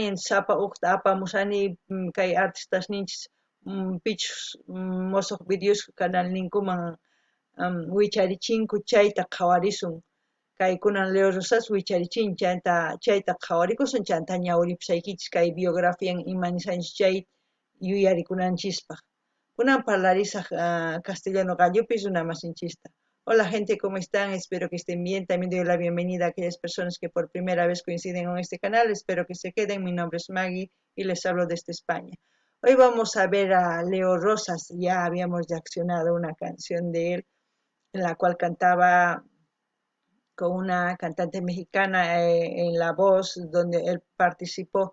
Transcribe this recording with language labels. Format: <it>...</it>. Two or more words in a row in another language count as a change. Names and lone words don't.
<qu>sapa hukta apamusani kay artistasninchis pichus musuq videos canalninkuman wicharichinku chayta qhawarisun kay kunan Leo Rosas wicharichin chayta qhawarikusun chanta ñawiripusaykichis kay biografian imanishanchis chay yuyarikunanchispa kunan parlarisaq castellano gallupi runamasinchista.</qu> <es>Hola gente, ¿cómo están? Espero que estén bien. También doy la bienvenida a aquellas personas que por primera vez coinciden con este canal. Espero que se queden. Mi nombre es Maggie y les hablo desde España. Hoy vamos a ver a Leo Rosas. Ya habíamos reaccionado una canción de él en la cual cantaba con una cantante mexicana en La Voz, donde él participó.</es>